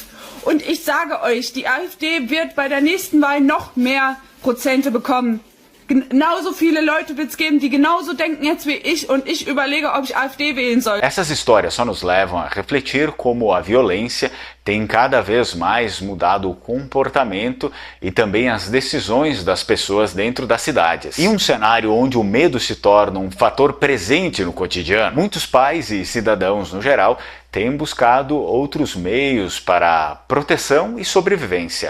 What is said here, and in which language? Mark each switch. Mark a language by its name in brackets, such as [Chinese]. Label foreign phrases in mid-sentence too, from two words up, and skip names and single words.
[German] Und ich sage euch, die AfD wird bei der nächsten Wahl noch mehr Prozente bekommen. Genauso viele Leute wird es geben, die genauso denken jetzt wie ich und ich überlege, ob ich AfD wählen soll. [Portuguese] Essas histórias só nos levam a refletir como a violência tem cada vez mais mudado o comportamento e também as decisões das pessoas dentro das cidades. Em um cenário onde o medo se torna um fator presente no cotidiano, muitos pais e cidadãos no geral têm buscado outros meios para proteção e sobrevivência.